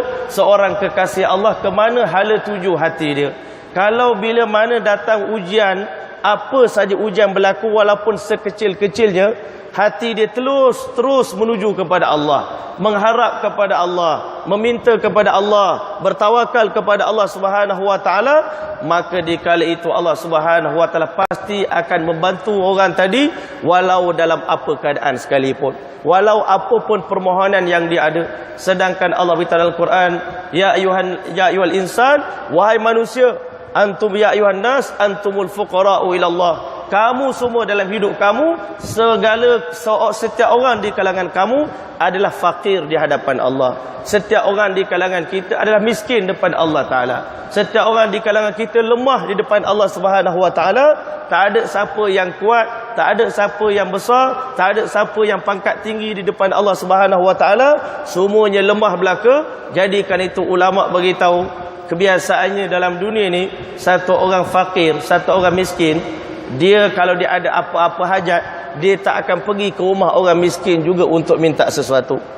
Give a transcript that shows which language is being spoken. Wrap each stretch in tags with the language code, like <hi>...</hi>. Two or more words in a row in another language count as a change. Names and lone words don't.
<ms>Seorang kekasih Allah, ke mana hala tuju hati dia. Kalau bila mana datang ujian, apa saja ujian berlaku, walaupun sekecil-kecilnya, hati dia terus menuju kepada Allah, mengharap kepada Allah, meminta kepada Allah, bertawakal kepada Allah</ms> <ar>سبحانه وتعالى,</ar> <ms>maka di kala itu Allah</ms> <ar>سبحانه وتعالى</ar> <ms>pasti akan membantu orang tadi, walau dalam apa keadaan sekalipun, walau apapun permohonan yang dia ada. Sedangkan Allah beritahu dalam Quran,</ms> <ar>يا أيها الإنسان,</ar> <ms>wahai manusia,</ms> <ar>أنتم يا أيها الناس أنتم الفقراء إلى الله,</ar> <ms>kamu semua dalam hidup kamu, setiap orang di kalangan kamu adalah fakir di hadapan Allah. Setiap orang di kalangan kita adalah miskin depan Allah Ta'ala. Setiap orang di kalangan kita lemah di depan Allah</ms> <ar>سبحانه وتعالى.</ar> <ms>Tak ada siapa yang kuat, tak ada siapa yang besar, tak ada siapa yang pangkat tinggi di depan Allah</ms> <ar>سبحانه وتعالى.</ar> <ms>Semuanya lemah belaka. Jadikan itu ulama beritahu, kebiasaannya dalam dunia ni, satu orang fakir, satu orang miskin, dia kalau dia ada apa-apa hajat, dia tak akan pergi ke rumah orang miskin juga untuk minta sesuatu.</ms>